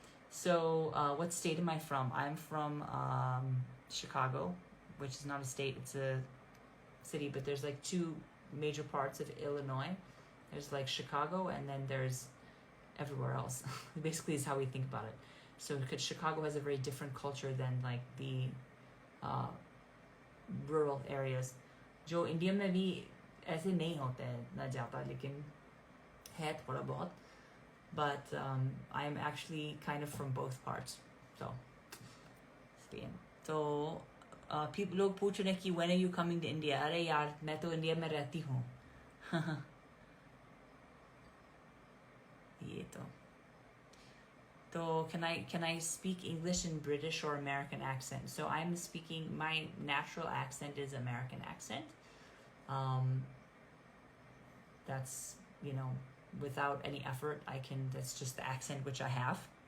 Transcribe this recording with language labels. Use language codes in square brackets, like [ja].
[en] So what state am I from? I'm from Chicago, which is not a state, it's a city, but there's like 2 major parts of Illinois. There's like Chicago, and then there's everywhere else. Basically is how we think about it. So because Chicago has a very different culture than like the rural areas. [hi] जो India में भी ऐसे नहीं होते हैं ना ज़्यादा, लेकिन है थोड़ा बहुत. [en] But I am actually kind of from both parts. [hi] So इसलिए तो लोग पूछ रहे हैं कि [en] when are you coming to India? [hi] अरे यार, मैं तो इंडिया में रहती हूँ। ये तो [en] can I speak English in British or American accent? So I'm speaking, my natural accent is American accent. that's, without any effort, that's just the accent which I have.